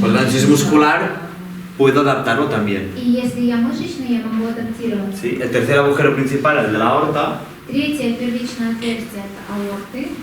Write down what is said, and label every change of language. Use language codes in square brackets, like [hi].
[es] Por lo tanto, si es muscular, puedo adaptarlo también. [ru] И если я мышечный, я могу адаптироваться. [es] ¿Sí? El tercer agujero principal, el de la aorta, [ru] Третье первичное отверстие это аорты.